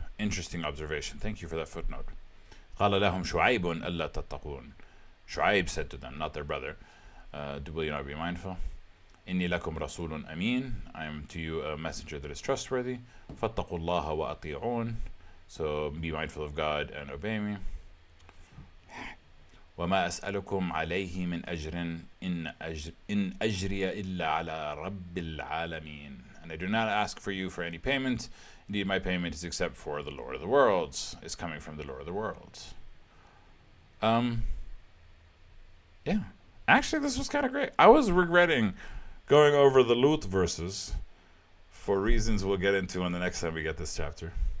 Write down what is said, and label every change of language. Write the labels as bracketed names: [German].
[English] Interesting observation. Thank you for that footnote. [Arabic] قال لهم شعيب ألا تتقون. [English] Shu'aib said to them, not their brother, will you not be mindful? [Arabic] إني لكم رسول أمين. [English] I am to you a messenger that is trustworthy. [Arabic] فاتقوا الله وأطيعون. [English] So be mindful of God and obey me. [Arabic] وما أسألكم عليه من أجر إن أجري إلا على رب العالمين. [English] And I do not ask for you for any payment. Indeed, my payment is except for the Lord of the Worlds. It's coming from the Lord of the Worlds. Yeah. Actually, this was kind of great. I was regretting going over the Lut verses for reasons we'll get into on the next time we get this chapter.